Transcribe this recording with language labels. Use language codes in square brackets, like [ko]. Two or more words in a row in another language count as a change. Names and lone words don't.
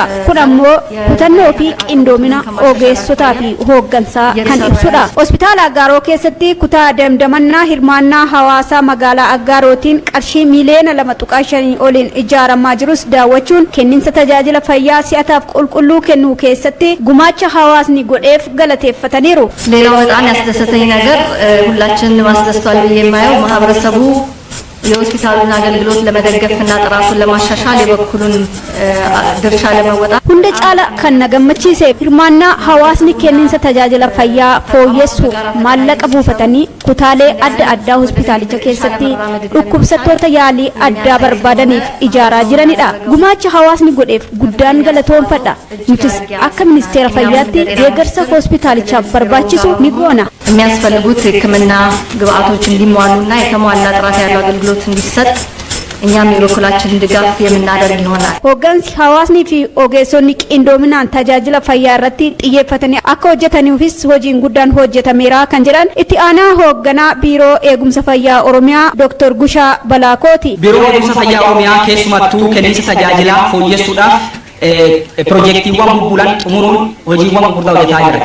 [om] Kun ammoo kutannoo fi qindoomina ogeessotaa fi hooggansaa kan ibsudha. Hospitaala Aggaaroo keessatti kutaa damdamannaa hirmaannaa hawaasaa magaalaa Aggaarootiin qarshii miliyoona 2.5 oliin ijaaramaa jirus daawwachuun kenniinsa tajaajila fayyaa si'ataaf qulqulluu kennuu keessatti gumaacha hawaasni godheef galateeffataniiru. [am] ያስደሰተኝ ነገር ሁላችንን ማስደስቷል ብዬ የማየው ማህበረሰቡ የሆስፒታሉን አገልግሎት ለመደገፍና ጥራቱን ለማሻሻል የበኩሉን ድርሻ ለመወጣት [om] ሁንደ ጫላ ከነገመቺሴ hirmaanna hawaasni kenniinsa tajaajila fayyaa fooyyessuuf maallaqa buufatanii kutaalee adda addaa hospitaalicha keessatti dhukkubsattoota yaalii addaa barbaadaniif ijaaraa jiranidha. Gumaacha hawaasni godheef guddaan galatoomfadha. Nutis akka ministeera fayyaatti deeggarsa hospitaalichaaf barbaachisu ni goona. [am] የሚያስፈልጉት ሕክምና ግብአቶች እንዲሟሉና የተሟላ ጥራት ያለው አገልግሎት እንዲሰጥ እኛም የበኩላችንን ድጋፍ የምናደርግ ይሆናል። [om] hooggansi hawaasni fi ogeessonni qindoominaan tajaajila fayyaa irratti xiyyeeffatanii akka hojjetaniifis hojiin guddaan hojjetameera kan jedhan itti aanaa hoogganaa biiroo eegumsa fayyaa Oromiyaa Dr. Gushaa Balaakooti. Biiroo eegumsa fayyaa Oromiyaa keessumattuu kenniinsa tajaajilaa fooyyessuudhaaf piroojeektiiwwan bubbulan xumuruun hojiiwwan gurguddaa hojjetaa jira.